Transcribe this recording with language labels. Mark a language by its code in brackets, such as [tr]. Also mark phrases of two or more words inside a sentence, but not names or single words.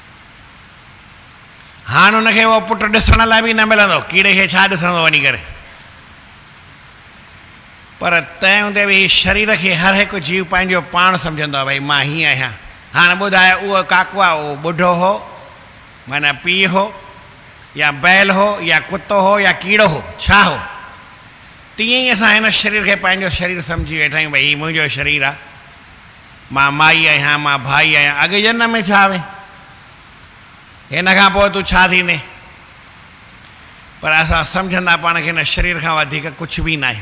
[sd] हाणे हुनखे उहो पुटु ॾिसण लाइ बि न मिलंदो, कीड़े खे छा ॾिसंदो वञी करे। पर तंहिं हूंदे बि शरीर खे हर हिकु जीव पंहिंजो पाण सम्झंदो आहे, भई मां हीअं आहियां। हाणे ॿुधाए उहो काको आहे उहो ॿुढो हो माना पीउ हो या बैल हो या कुतो हो या कीड़ो हो, छा हो, तीअं ई असां हिन शरीर खे पंहिंजो शरीर सम्झी वेठा आहियूं, भई हीउ मुंहिंजो शरीर आहे, मां माई आहियां, मां भाई आहियां। अॻे जनम में छा हुए, हिन खां पोइ तूं छा थींदे, पर असां सम्झंदा पाण खे हिन शरीर खां वधीक कुझु बि न आहियूं।